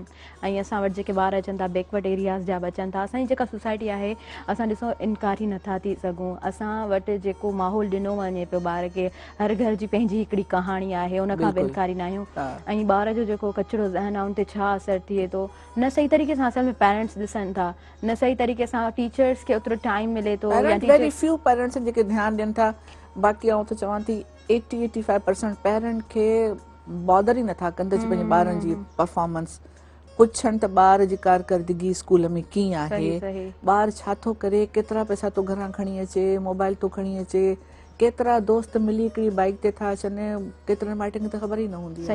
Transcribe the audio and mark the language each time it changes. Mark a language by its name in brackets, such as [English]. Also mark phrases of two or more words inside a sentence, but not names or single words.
[Sindhi] ऐं असां वटि जेके ॿार अचनि था [English] backward areas [Sindhi] जा बि अचनि था, असांजी जेका सोसाइटी आहे असां ॾिसो इनकार ई नथा थी सघूं, असां वटि जेको माहौल ॾिनो वञे पियो ॿार खे, हर घर जी पंहिंजी हिकिड़ी कहाणी आहे, उन खां बि इनकार ई न आहियूं, ऐं ॿार जो जेको कचिरो ज़हन आहे उन ते छा असरु थिए थो, न सही तरीक़े सां असल में पेरेंट्स ॾिसनि था, न सही तरीक़े सां टीचर्स खे ओतिरो टाइम मिले थो, [English] very few parents [Sindhi] जेके ध्यानु ॾियनि था, बाक़ी आउं त चवां थी 80-85% पेरेंट खे बॉदर ई नथा कनि त पंहिंजे ॿारनि जी परफॉर्मेंस पुछनि त ॿार जी कारकर्दगी स्कूल में कीअं आहे, ॿार छा थो करे, केतिरा पैसा तो घरां खणी अचे, मोबाइल तो खणी अचे, केतिरा दोस्त मिली हिकिड़ी बाइक ते था अचनि, केतिरनि माइटनि खे त ख़बर ई न हूंदी आहे